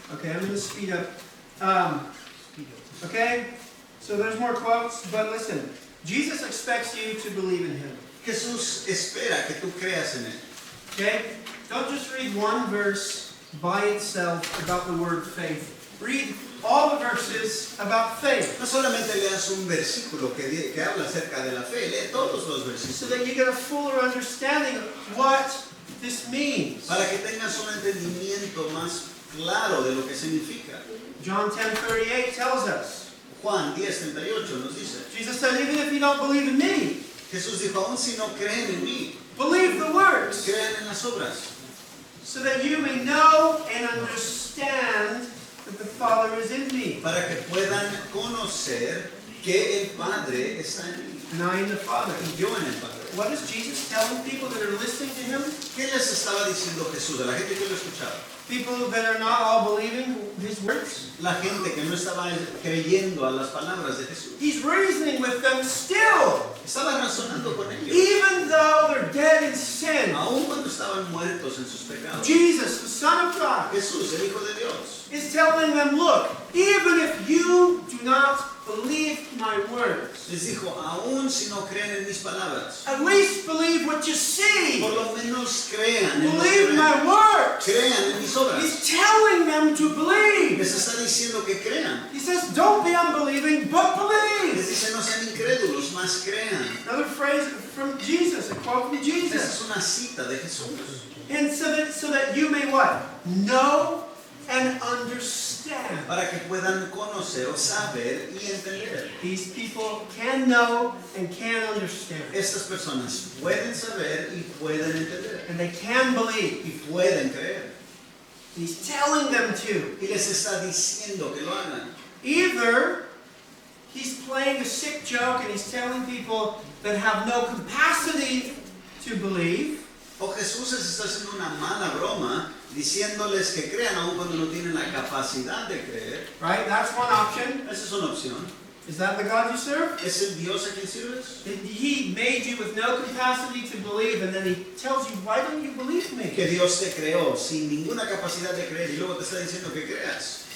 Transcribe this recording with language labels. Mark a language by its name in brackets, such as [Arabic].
[English] Okay, I'm going to speed up. Okay, so there's more quotes, but listen. Jesus expects you to believe in Him. [Spanish] Jesús espera que tú creas en él. [English] Okay? Don't just read one verse by itself about the word faith. Read all the verses about faith [Spanish] No solamente leas un versículo que habla acerca de la fe, lee todos los [English] so [Spanish] versículos [English] that you get a fuller understanding of what this means. [Spanish] para que tengas un entendimiento más claro de lo que significa. [English] John 10:38 tells us. [Spanish] Juan 10:38 nos dice, [English] Jesus said, even if you don't believe in me, [Spanish] Jesús dijo, aún si no creen en mí, [English] believe the works, [Spanish] crean en las obras, [English] so that you may know and understand that the Father is in me, [Spanish] para que puedan conocer que el Padre está en mí [English] and I in the Father. [Spanish] y yo en el Padre. [English] What is Jesus telling people that are listening to Him? [Spanish] ¿Qué les estaba diciendo Jesús a la gente que lo escuchaba? [English] People that are not all believing His words? [Spanish] La gente que no estaba creyendo a las palabras de Jesús. [English] He's reasoning with them still, [Spanish] Estaba razonando con ellos, [English] even though they're dead in sin. [Spanish] aun cuando estaban muertos en sus pecados. [English] Jesus, the Son of God, [Spanish] Jesús, el Hijo de Dios, [English] is telling them, look, even if you do not believe my words, [Spanish] les dijo, aun si no creen en mis palabras, [English] at least believe what you see. [Spanish] por lo menos crean en lo que [English] Believe [Spanish] ven. [English] my works. [Spanish] Crean en mis obras. [English] He's telling them to believe. [Spanish] Les está diciendo que crean. [English] He says, don't be unbelieving, but [Spanish] Les [English] believe. [Spanish] dice, no sean incrédulos, más crean. [English] Another phrase from Jesus, a quote from [Spanish] Esa [English] Jesus. [Spanish] es una cita de Jesús. [English] And so that you may what? Know and understand. [Spanish] Para que puedan conocer o saber y entender. [English] These people can know and can understand. [Spanish] Estas personas pueden saber y pueden entender. [English] And they can believe. [Spanish] Y pueden creer. [English] He's telling them to. [Spanish] Y les está diciendo que lo hagan. [English] Either he's playing a sick joke and he's telling people that have no capacity to believe, [Spanish] O Jesús les está haciendo una mala broma diciéndoles que crean aun cuando no tienen la capacidad de creer. [English] right? That's one option. [Spanish] Esa es una opción. [English] Is that the God you serve? [Spanish] ¿Es el Dios a quien sirves? [English] He made you with no capacity to believe, and then he tells you, why don't you believe me? [Spanish] Que Dios te creó sin ninguna capacidad de creer y luego te está diciendo que creas.